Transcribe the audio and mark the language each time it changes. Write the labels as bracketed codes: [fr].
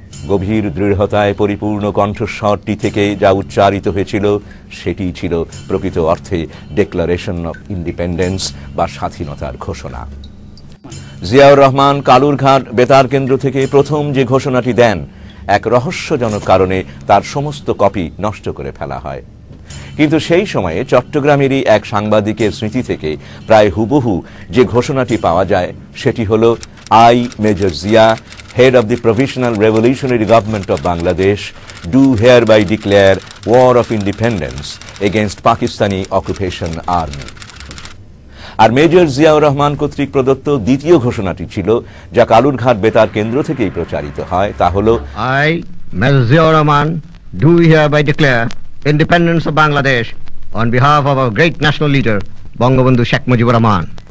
[bn] গভীর দৃঢ়তায় পরিপূর্ণ কণ্ঠস্বরটি থেকে যা উচ্চারিত হয়েছিল সেটি ছিল প্রকৃত অর্থে [en] declaration of independence [bn] বা স্বাধীনতার ঘোষণা। জিয়াউর রহমান কালুরঘাট বেতার কেন্দ্র থেকে প্রথম যে ঘোষণাটি দেন, এক রহস্যজনক কারণে তার সমস্ত কপি নষ্ট করে ফেলা হয়। কিন্তু সেই সময়ে চট্টগ্রামেরই এক সাংবাদিকের স্মৃতি থেকে প্রায় হুবহু যে ঘোষণাটি পাওয়া যায় সেটি হল, [en] I, Major Zia, head of the Provisional Revolutionary Government of Bangladesh, do hereby declare war of independence against Pakistani occupation army. [bn] আর major Ziaur Rahman কর্তৃক প্রদত্ত দ্বিতীয় ঘোষণাটি ছিল, যা কালুরঘাট বেতার কেন্দ্র থেকেই প্রচারিত হয়, তা হল, [en] I, Major Ziaur Rahman, do hereby declare independence of Bangladesh on behalf of our great national leader, Bangabandhu Sheikh Mujibur Rahman.